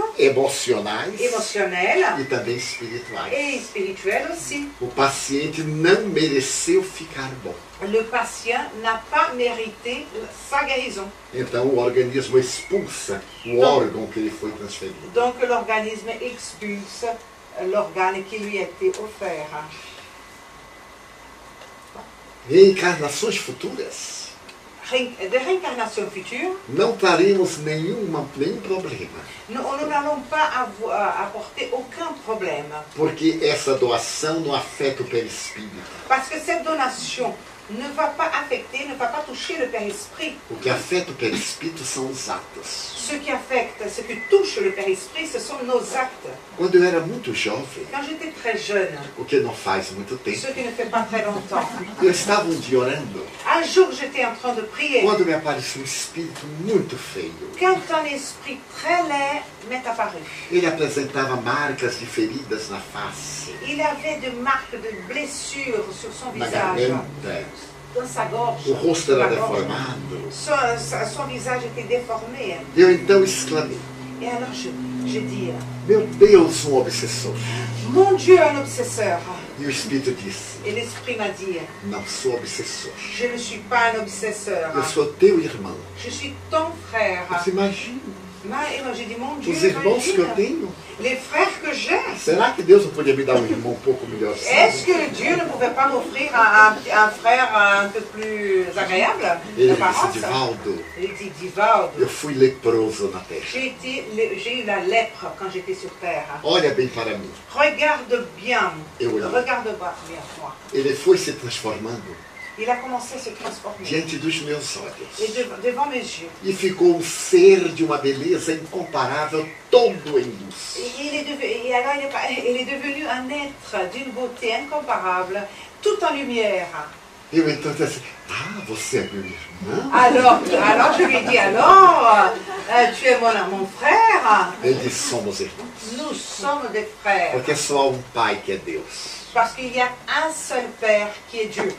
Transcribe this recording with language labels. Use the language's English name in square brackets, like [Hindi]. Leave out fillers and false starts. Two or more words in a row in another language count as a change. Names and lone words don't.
[Portuguese] emocionais [French] émotionnelles [Portuguese] e também espirituais. [French] et spirituelles aussi. [Portuguese] O paciente não mereceu ficar bom. [French] Le patient n'a pas mérité sa guérison. [Portuguese] Então o organismo expulsa o órgão que lhe foi transferido. [French] Donc l'organisme expulse l'organe qui lui a été offert. [Portuguese] Reencarnações futuras, [French] De réincarnation future, [Portuguese] não traremos nenhum problema, [French] nous n'allons pas apporter aucun problème. [Portuguese] porque essa doação não afeta o perispírito. [French] Parce que cette donation ne va pas affecter, ne va pas toucher le Père Esprit. [Portuguese] O que afeta o perispírito são os atos. [French] Ce qui affecte, ce qui touche le Père Esprit, ce sont nos actes. [Portuguese] Quando eu era muito jovem, [French] Quand j'étais très jeune, [Portuguese] o que não faz muito tempo, [French] ce qui ne fait pas très longtemps, [Portuguese] eu estava um dia orando, [French] un jour j'étais en train de prier, [Portuguese] quando me apareceu um espírito muito feio. [French] quand un esprit très laid m'est apparu. [Portuguese] Ele apresentava marcas de feridas na face, [French] Il avait des marques de blessures sur son [Portuguese] na [French] visage, [Portuguese] garganta, [French] dans sa gorge. [Portuguese] o rosto era na [French] gorge. [Portuguese] deformado. [French] Son visage était déformé. [Portuguese] Eu então exclamei, [French] Et alors j'ai dit, [Portuguese] meu Deus, um obsessor. [French] mon Dieu, un obsesseur. [Portuguese] E o espírito disse, [French] Et l'esprit m'a dit, [Portuguese] não sou obsessor. [French] je ne suis pas un obsesseur. [Portuguese] Eu sou teu irmão. [French] Je suis ton frère. [Portuguese] Você imagina [French] Et moi j'ai dit, mon Dieu, [Portuguese] os irmãos que eu [French] imagine, [Portuguese] tenho? [French] les frères que j'ai. [Portuguese] Será que Deus não podia me dar um irmão um pouco melhor? [French] Est-ce que Dieu ne pouvait pas m'offrir un frère un peu plus agréable [Portuguese] Ele [French] d'apparence? [Portuguese] disse, Divaldo, [French] Il dit, Divaldo, [Portuguese] eu fui leproso na terra. [French] j'ai eu la lèpre quand j'étais sur terre. [Portuguese] Olha bem para mim. [French] Regarde bien, [Portuguese] Eu olhei. [French] regarde bien moi. [Portuguese] Ele foi se transformando [French] Il a commencé à se transformer. [Portuguese] diante dos meus [French] Et [Portuguese] olhos. [French] devant mes yeux. [Portuguese] E ficou um ser de uma beleza incomparável, todo em luz. [French] Et alors il est devenu un être d'une beauté incomparable, tout en lumière. [Portuguese] Eu então disse assim, ah, você é meu irmão? [French] Alors je lui ai dit, alors, tu es mon frère? [Portuguese] Ele disse, somos irmãos. [French] Nous sommes des frères. [Portuguese] Porque só há um pai que é Deus. [French] Parce qu'il y a un seul Père qui est Dieu.